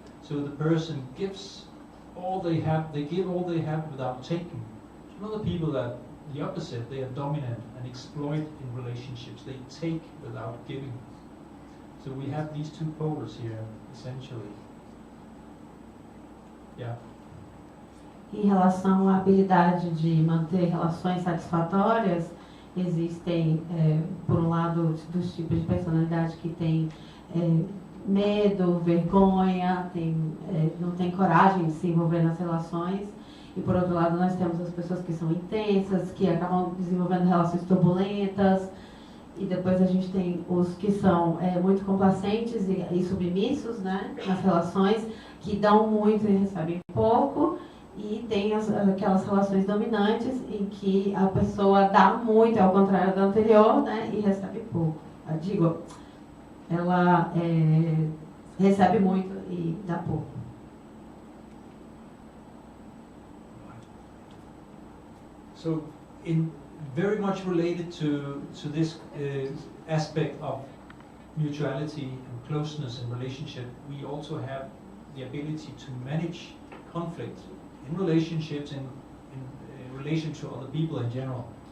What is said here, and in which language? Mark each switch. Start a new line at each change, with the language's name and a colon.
English: So the person gives all they have, they give all they have without taking. Some other people are the opposite, they are dominant and exploit in relationships. They take without giving. So we have these two poles here, essentially. Yeah.
Portuguese: Em relação à habilidade de manter relações satisfatórias, Existem, por um lado, dos tipos de personalidade que tem medo, vergonha, não tem coragem de se envolver nas relações. E, por outro lado, nós temos as pessoas que são intensas, que acabam desenvolvendo relações turbulentas. E depois a gente tem os que são muito complacentes e submissos, né, nas relações, que dão muito e recebem pouco. E tem aquelas relações dominantes em que a pessoa dá muito, ao contrário da anterior, né, e recebe pouco. Ela recebe muito e dá pouco.
English: So, very much related to this aspect of mutuality and closeness in relationship, we also have the ability to manage conflict in relationships in relation to other people in general.